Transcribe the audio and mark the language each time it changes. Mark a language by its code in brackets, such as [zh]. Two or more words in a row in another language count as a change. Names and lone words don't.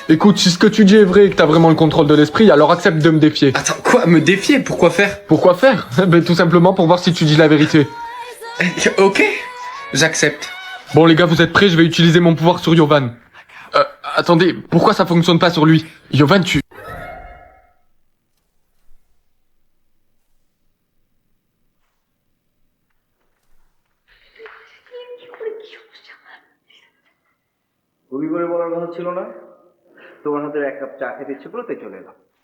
[fr] Écoute, si ce que tu dis est vrai et que t'as vraiment le contrôle de l'esprit, alors accepte de me défier. Attends, quoi? Me défier? Pourquoi faire? Pourquoi faire? Ben tout simplement pour voir si tu dis la vérité. Ok, j'accepte. Bon les gars, vous êtes prêts? Je vais utiliser mon pouvoir sur Yovan. Attendez, pourquoi ça fonctionne pas sur lui? Yovan, tu... [bn] রবিবারে বলার কথা ছিল না, তোমার হাতে এক কাপ চা খেতে ইচ্ছে করলো তাই চলে এলাম।